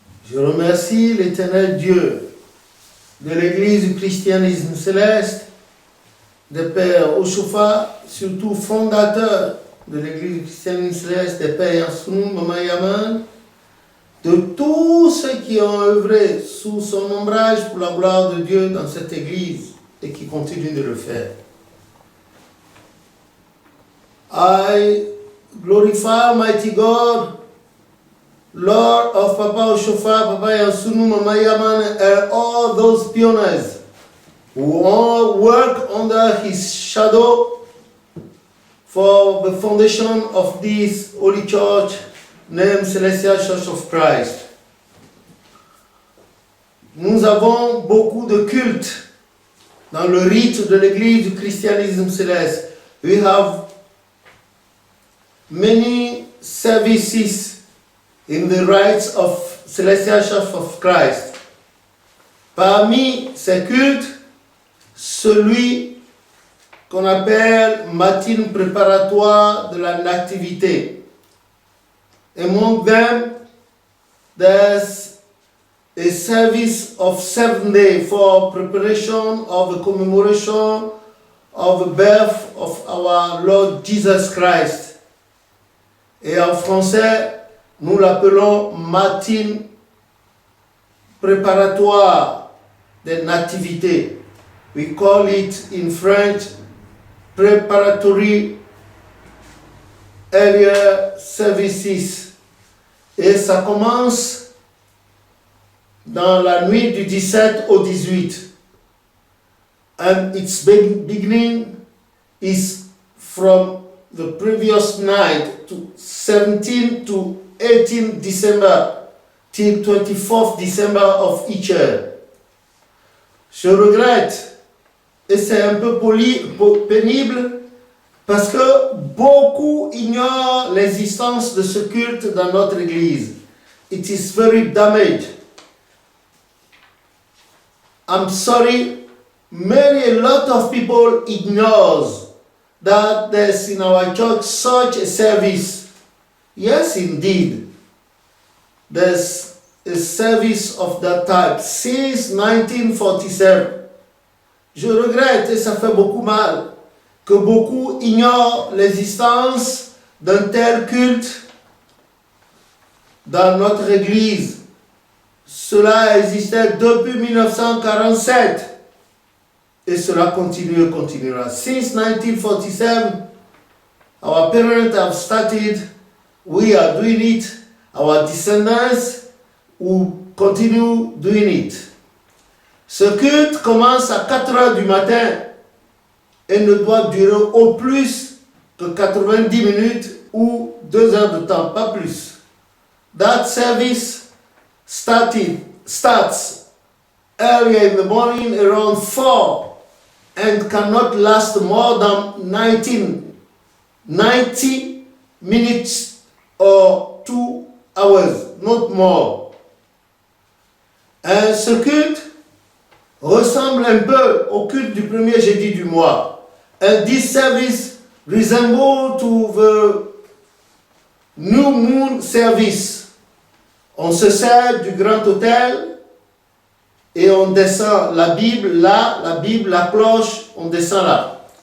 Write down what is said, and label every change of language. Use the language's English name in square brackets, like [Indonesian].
[French] Je remercie l'Éternel Dieu de l'Église du christianisme céleste, des pères Oshofa, surtout fondateur de l'Église du christianisme céleste, des pères Yansunu, Mama Yaman, de tous ceux qui ont œuvré sous son ombrage pour la gloire de Dieu dans cette Église et qui continuent de le faire. [English] I glorify Almighty God, Lord of Papa Oshofa, Papa Yansunu, Mama Yaman, and all those pioneers who all work under his shadow for the foundation of this holy church named Celestial Church of Christ. [French] Nous avons beaucoup de cultes dans le rite de l'église du christianisme céleste. [English] We have many services in the rites of Celestial Church of Christ. [French] Parmi ces cultes, celui qu'on appelle matin préparatoire de la nativité. [English] Among them, there's a service of 7 days for preparation of the commemoration of the birth of our Lord Jesus Christ. [French] Et en français, nous l'appelons matin préparatoire de nativité. [English] We call it in French preparatory area services. [French] Et ça commence dans la nuit du 17 au 18. [English] And its beginning is from the previous night to 17 to 18 December till 24th December of each year. [French] Je regrette, et c'est un peu pénible, parce que beaucoup ignorent l'existence de ce culte dans notre église. [English] It is very damaged. I'm sorry, a lot of people ignores that there's in our church such a service. Yes, indeed. There's a service of that type since 1947. [French] Je regrette, et ça fait beaucoup mal, que beaucoup ignorent l'existence d'un tel culte dans notre église. Cela existait depuis 1947 et cela continuera. [English] Since 1947, our parents have started, we are doing it, our descendants will continue doing it. [French] Ce culte commence à 4 heures du matin et ne doit durer au plus que 90 minutes ou 2 heures de temps, pas plus. [English] That service starts earlier in the morning around 4 and cannot last more than 90 minutes or 2 hours, not more. [French] Ce culte ressemble un peu au culte du premier jeudi du mois. [English] And this service resembles to the New Moon service. [French] On se sert du grand autel et on descend la Bible là, la cloche, on descend là.